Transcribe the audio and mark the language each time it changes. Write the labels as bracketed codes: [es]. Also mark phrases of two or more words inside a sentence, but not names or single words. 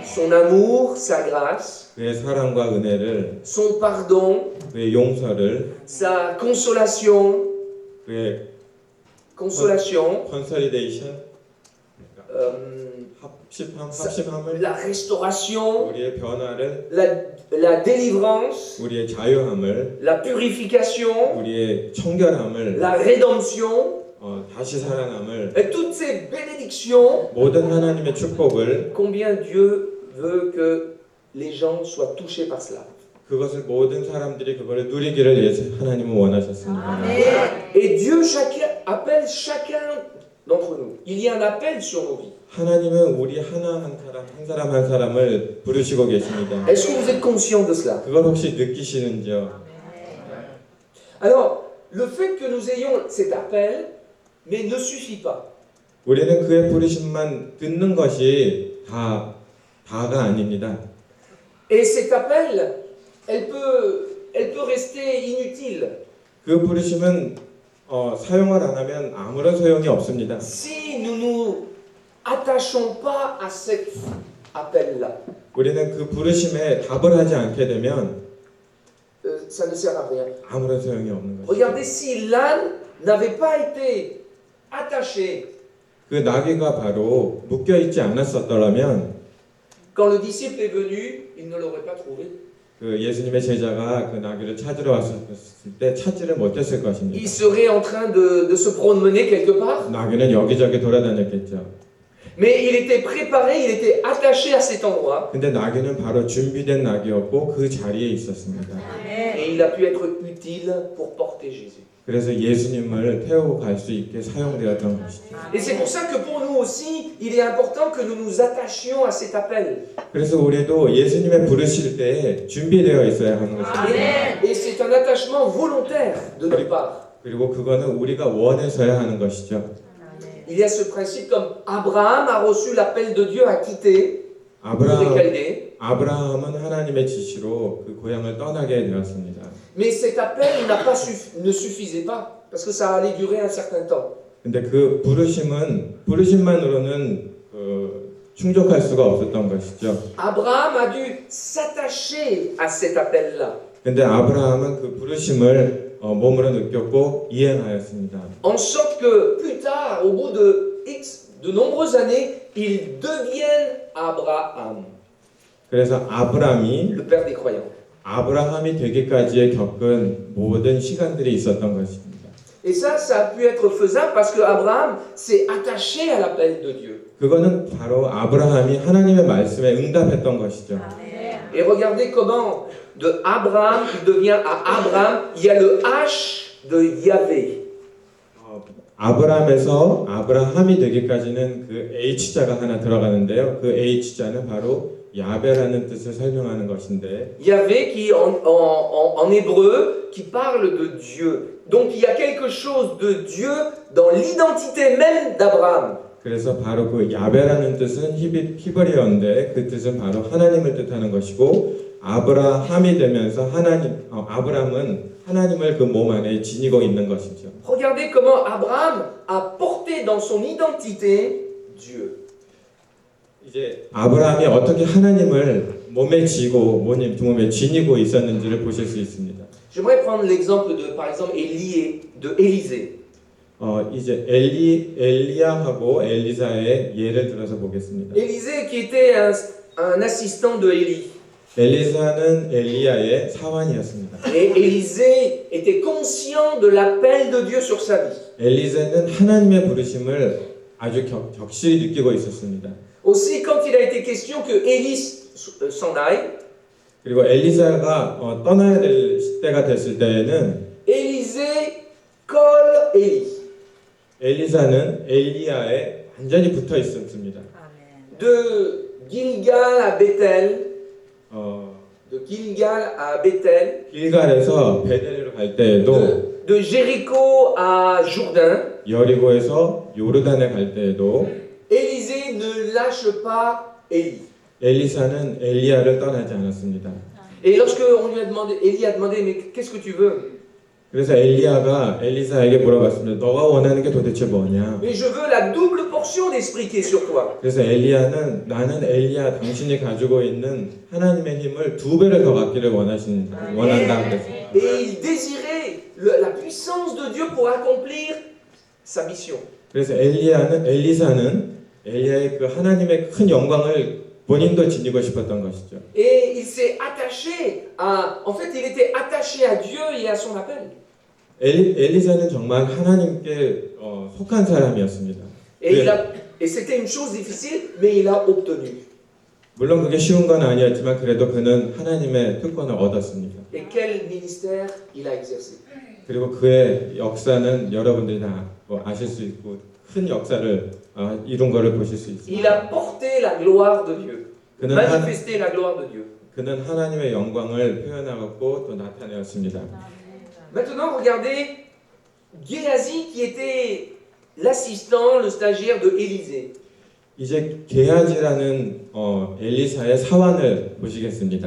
[fr] Son amour, sa grâce, [ko] 그의 사랑과 은혜를, [fr] son pardon, [ko] 그의 용서를, [fr] sa consolation, [ko] 그의 consolation, 컨sol리데이션, 합심함을, [fr] la restauration, [ko] 우리의 변화를, [fr] la délivrance, [ko] 우리의 자유함을, [fr] la purification, [ko] 우리의 청결함을, [fr] la rédemption, [ko] 다시 살아남을, [fr] et toutes ces bénédictions, [ko] 모든 하나님의 축복을, [fr] combien Dieu veut que les gens soient touchés par cela. [ko] 그것을 모든 사람들이 그거를 누리기를 하나님은 원하셨습니다. [fr] Et Dieu appelle chacun d'entre nous. Il y a un appel sur nos vies. [ko] 하나님은 우리 한 사람 한 사람을 부르시고 계십니다. [fr] Est-ce que vous êtes conscient de cela? [ko] 그걸 혹시 느끼시는지요? [fr] Alors, le fait que nous ayons cet appel, mais ne suffit pas. [ko] 우리는 그의 부르심만 듣는 것이 다가 아닙니다. [fr] Et cet appel, elle peut rester inutile. [ko] 그 부르심은 사용을 안 하면 아무런 소용이 없습니다. [fr] Si nous nous attachons pas à cet appel-là. [ko] 우리는 그 부르심에 답을 하지 않게 되면 [fr] Ça ne sert à rien. [ko] 아무런 소용이 없는 것이죠. [fr] Regardez, si l'âne n'avait pas été attaché [ko] 그 나귀가 바로 묶여 있지 않았었더라면 [fr] quand le disciple est venu, il ne l'aurait pas trouvé. [ko] 그 예수님의 제자가 그 나귀를 찾으러 왔을 때 찾지를 못했을 것입니다. [fr] Il serait en train de se promener quelque part. [ko] 나귀는 여기저기 돌아다녔겠죠. [fr] Mais il était préparé, il était attaché à cet endroit. [ko] 근데 나귀는 바로 준비된 나귀였고 그 자리에 있었습니다. [fr] Et il a pu être utile pour porter Jésus. [ko] 그래서 예수님을 태우고 갈 수 있게 사용되었던 것이죠. [fr] Et c'est pour ça que pour nous aussi, il est important que nous nous attachions à cet appel. [ko] 그래서 우리도 예수님의 부르실 때 준비되어 있어야 하는 것입니다. [fr] Et c'est un attachement volontaire de notre part. [ko] 그리고 그거는 우리가 원해서야 하는 것이죠. [fr] Il y a ce principe comme Abraham a reçu l'appel de Dieu à quitter les Chaldées. [ko] 아브라함은 하나님의 지시로 그 고향을 떠나게 되었습니다. [fr] Mais cet appel ne suffisait pas parce que ça allait durer un certain temps. [ko] 근데 그 부르심만으로는 충족할 수가 없었던 것이죠. [fr] Abraham a dû s'attacher à cet appel-là. [ko] 근데 아브라함은 그 부르심을 몸으로 느꼈고 이행하였습니다. [fr] En sorte que plus tard, au bout de nombreuses années, il devienne Abraham, [ko] 그래서 아브라함이 [fr] le père des croyants. [ko] 아브라함이 되기까지에 겪은 모든 시간들이 있었던 것입니다. [fr] Et ça a pu être faisable parce que Abraham s'est attaché à l'appel de Dieu. [ko] 그거는 바로 아브라함이 하나님의 말씀에 응답했던 것이죠. [fr] Et regardez comment de Abraham il devient à Abraham. Il y a le H de Yahvé. [ko] 아브람에서 아브라함이 되기까지는 그 H자가 하나 들어가는데요. 그 H자는 바로 야베라는 뜻을 설명하는 것인데 [fr] Yahvé qui en hébreu qui parle de Dieu. Donc il y a quelque chose de Dieu dans l'identité même d'Abraham. [ko] 그래서 바로 그 야베라는 뜻은 히브리어인데 그 뜻은 바로 하나님을 뜻하는 것이고 아브라함이 되면서 아브람은 하나님을 그 몸 안에 지니고 있는 것이죠. [fr] Regardez comment Abraham a porté dans son identité Dieu. [ko] 이제 아브라함이 어떻게 하나님을 몸에 지고 몸에 지니고 있었는지를 보실 수 있습니다. [fr] J'aimerais prendre l'exemple de, par exemple, de Élisée. [ko] 이제 엘리야하고 엘리사의 예를 들어서 보겠습니다. [fr] Élisée qui était un assistant de Élie. [ko] 엘리사는 엘리야의 사환이었습니다. [fr] Et Élisée était conscient de l'appel de Dieu sur sa vie. [ko] 엘리사는 하나님의 부르심을 아주 격실히 느끼고 있었습니다. [fr] Aussi, quand il a été question que Élie s'en aille, [ko] 그리고 엘리사가 떠나야 될 때가 됐을 때에는 [fr] Élisée colle Élie. [ko] 엘리사는 엘리야에 완전히 붙어 있었습니다. [fr] De Gilgal à Bethel, 어, de Gilgal à Bethel, [ko] 길갈에서 베델로 갈 때에도 [fr] de Jéricho à Jourdain, [ko] 여리고에서 요르단에 갈 때에도 [fr] Élisée ne lâche pas Élie. [ko] 엘리사는 엘리야를 떠나지 않았습니다. [fr] Et lorsque on lui a demandé, Élie a demandé, mais qu'est-ce que tu veux? [ko] 그래서 엘리야가 엘리사에게 물어봤습니다. 너가 원하는 게 도대체 뭐냐? [fr] Mais je veux la double portion d'esprit qui est sur toi. [ko] 그래서 엘리야는 나는 엘리야 당신이 가지고 있는 하나님의 힘을 2배를 더 갖기를 원한다 그랬습니다. [fr] Et il désirait la puissance de Dieu pour accomplir sa mission. [ko] 그래서 엘리사는 엘리야의 그 하나님의 큰 영광을 본인도 지니고 싶었던 것이죠. [fr] Et il s'est attaché en fait, il était attaché à Dieu et à son appel. [ko] 엘리사는 정말 하나님께 속한 사람이었습니다. [fr] Et c'était une chose difficile, mais il a obtenu. [ko] 물론 그게 쉬운 건 아니었지만 그래도 그는 하나님의 특권을 얻었습니다. [fr] Et quel ministère il a exercé. [ko] 그리고 그의 역사는 여러분들이 다 아실 수 있고 큰 역사를 이룬 것을 보실 수 있습니다. [fr] Il a porté la gloire de Dieu, manifesté la gloire de Dieu. [ko] 그는 하나님의 영광을 표현하고 또 나타내었습니다. [fr] Maintenant, regardez Géasi qui était l'assistant, le stagiaire de Élisée. [ko] 이제 게하지라는 엘리사의 사환을 보시겠습니다.